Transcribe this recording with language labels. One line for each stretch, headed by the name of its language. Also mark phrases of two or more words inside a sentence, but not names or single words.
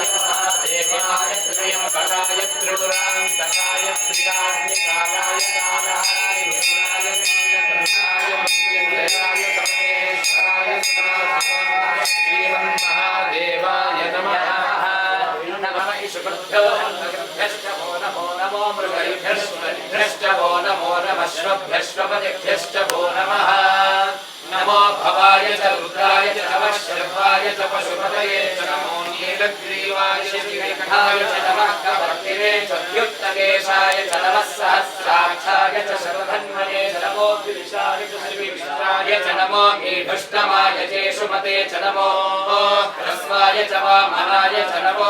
Sanskrit: మహాదేవాయ త్రయంబకాయ త్రిపురాంతకాయ త్రికాగ్నికాలాయ కాలాయ రుద్రాయ నీలకంఠాయ మృత్యుంజయాయ సర్వేశ్వరాయ సదాశివాయ శ్రీమన్మహాదేవాయ నమః నమః ఈశ్వరుభ్యో నమో నమో నమో మృగైభ్యశ్చ నమో నమః శ్వభ్యశ్వపతిభ్యశ్చ నమః నమో భవాయ చ రుద్రాయ చ నమః శర్వాయ చ పశుపతయే చ నమో नीलग्रीवाय श्रीकण्ठाय च नमः कवर्तिने च द्युक्तकेशाय च नमः सहस्राक्षाय च शरधन्वने च नमो गिरिशाय च श्रीविष्टाय च नमो मीढुष्टमाय चेषुमते च नमो ह्रस्वाय च वामनाय च नमो